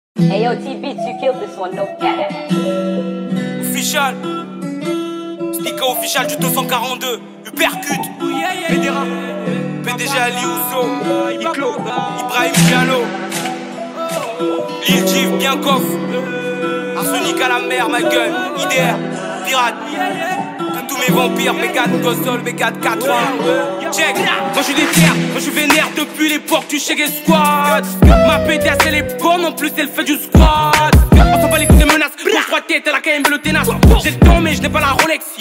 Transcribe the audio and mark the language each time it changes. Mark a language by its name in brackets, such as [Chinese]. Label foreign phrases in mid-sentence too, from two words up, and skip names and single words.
[English] Hey yo, T-Beats, you killed this one, no cap. [French] Official, Stika official du 242, Uppercut, Fédéra, PDG Ali Ousso, Iclo, Ibrahim Diallo, Lil Jiv, Biancoff, Arsenic à la mer, ma gueule, IDR, Pirate, tous mes vampires, B4, Gossol, B4, 4 check, moi je suis déter, moi je suis vénère depuis l'époque du Shaggy Squad. Ma PDS elle est bonne, en plus elle fait du squat. On s'en bat les coups des menaces, bouge trois têtes, elle a quand même le tenace. J'ai le temps mais je n'ai pas la Rolex, yo.